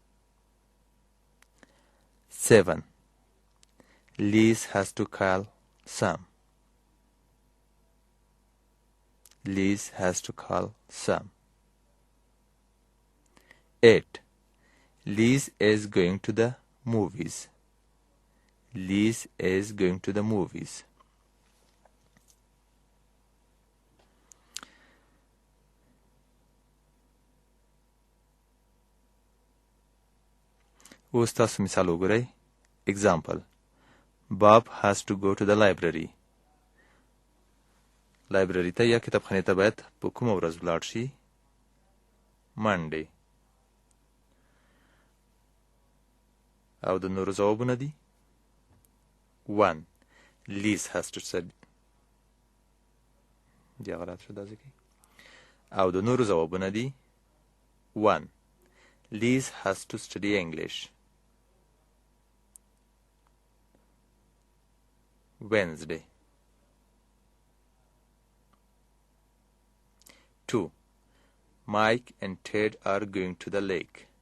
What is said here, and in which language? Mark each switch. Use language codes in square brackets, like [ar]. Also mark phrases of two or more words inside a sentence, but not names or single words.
[en] 7. Liz has to call Sam. Liz has to call Sam. 8. Liz is going to the movies. Liz is going to the movies. [ps] اوس تاسو مثال وګورئ. [en] Example: Bob has to go to the library. [ps] لایبرری ته یا کتابخانې ته باید په کومه ورځ ولاړ شي؟ Monday. او د نورو ځوابونه دي: 1. [en] Liz has to study. [ps] دی غلط شو دا ځکه. او د نورو ځوابونه دي: 1. [en] Liz has to study English. Wednesday. 2. Mike and Ted are going to the lake.